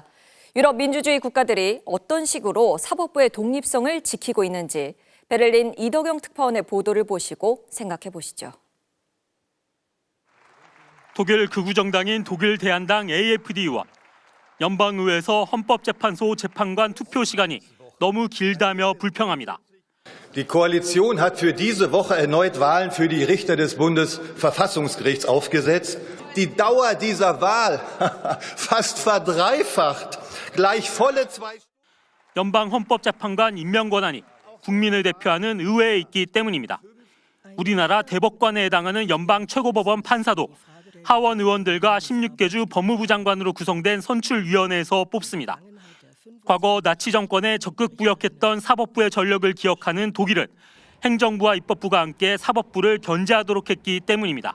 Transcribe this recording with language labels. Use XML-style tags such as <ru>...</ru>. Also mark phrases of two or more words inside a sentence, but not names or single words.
<ko>유럽 민주주의 국가들이 어떤 식으로 사법부의 독립성을 지키고 있는지 베를린 이덕영 특파원의 보도를 보시고 생각해 보시죠. 독일 극우 정당인 독일 대한당 AfD와 연방의회에서 헌법재판소 재판관 투표 시간이 너무 길다며 불평합니다.</ko> <de>Die Koalition hat für diese Woche erneut Wahlen für die Richter des Bundesverfassungsgerichts aufgesetzt. Die Dauer dieser Wahl fast verdreifacht. Gleich volle 2</de> <ko>연방 헌법재판관 임명 권한이 국민을 대표하는 의회에 있기 때문입니다. 우리나라 대법관에 해당하는 연방 최고법원 판사도 하원 의원들과 16개 주 법무부 장관으로 구성된 선출위원회에서 뽑습니다. 과거 나치 정권에 적극 부역했던 사법부의 전력을 기억하는 독일은 행정부와 입법부가 함께 사법부를 견제하도록 했기 때문입니다.</ko>